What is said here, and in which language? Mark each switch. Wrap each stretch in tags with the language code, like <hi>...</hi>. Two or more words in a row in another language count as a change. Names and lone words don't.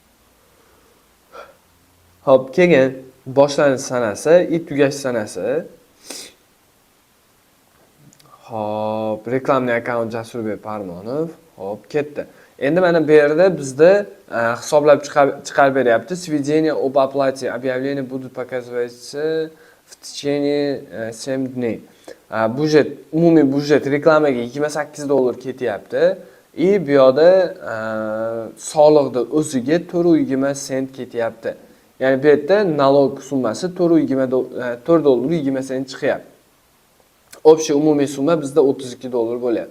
<uz>Hop, keyin boshlanish sanasi, tugash sanasi. Hop, reklamni akkaunt Jasurbek Parmonov. Hop, ketdi. Endi mana bu yerda bizda hisoblab chiqarib beryapti.</uz> <ru>Сведение об оплате. Объявление будут показываться в течение 7 дней.</ru> <uz>Budjet, umumiy budjet reklamaga $28 ketyapti. Bu yoqda soliqda o'ziga $4.20 ketyapti. Ya'ni bu yerda nalog summasi $4.20 chiqyapti. Общий umumiy summa bizda $32 bo'lyapti.</uz>